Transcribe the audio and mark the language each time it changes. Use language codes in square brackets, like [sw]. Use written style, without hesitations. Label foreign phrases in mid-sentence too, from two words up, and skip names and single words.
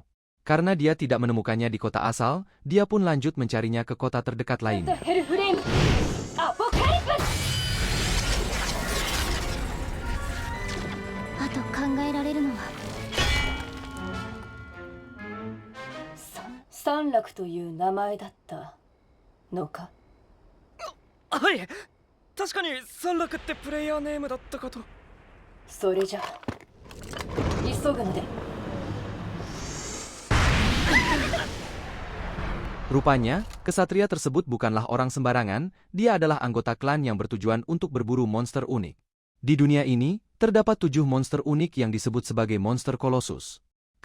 [id] Karena dia tidak menemukannya di kota asal, dia pun lanjut mencarinya ke kota terdekat lainnya. [ja] Sanraku という名前だったのか? はい、確かに三楽ってプレイヤーネームだったかと。それじゃ、急ぐので。 [id] Rupanya, kesatria tersebut bukanlah orang sembarangan, dia adalah anggota klan yang bertujuan untuk berburu monster unik. Di dunia ini, terdapat 7 monster unik yang disebut sebagai monster Colossus.